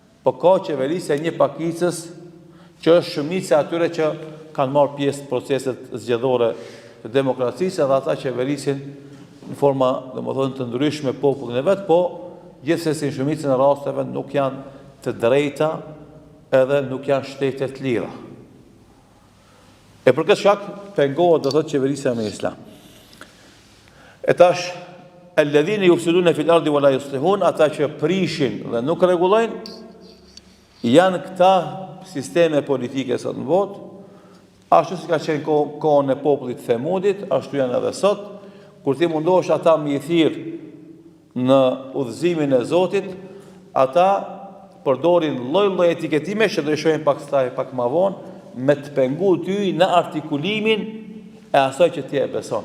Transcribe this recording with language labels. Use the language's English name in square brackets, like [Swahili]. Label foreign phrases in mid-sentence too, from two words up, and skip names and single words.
[Albanian] po ka qeverisja një pakicës që është shumica atyre që kanë marrë pjesë proceset zgjedhore të demokracisë dhe ata qeverisin në forma, domethënë, të ndryshme popullin e vet, po gjithsesi në shumicën e rasteve nuk janë të drejta edhe nuk janë shtete të lira. E për këtë shkak pengohet do thotë qeverisja me islam. E tash [Arabic] الذين يفسدون في الأرض ولا يصلحون, [Albanian] ata që prishin dhe nuk rregullojnë, janë këta sisteme politike sot në botë, ashtu si ka qenë kohën e popullit Themudit, ashtu janë edhe sot, kur ti mundosh ata me i thirr në udhëzimin e Zotit, ata përdorin lloj-lloj etiketime që do të shohim pak më vonë, me të pengu ty në artikulimin e asaj që ti e beson.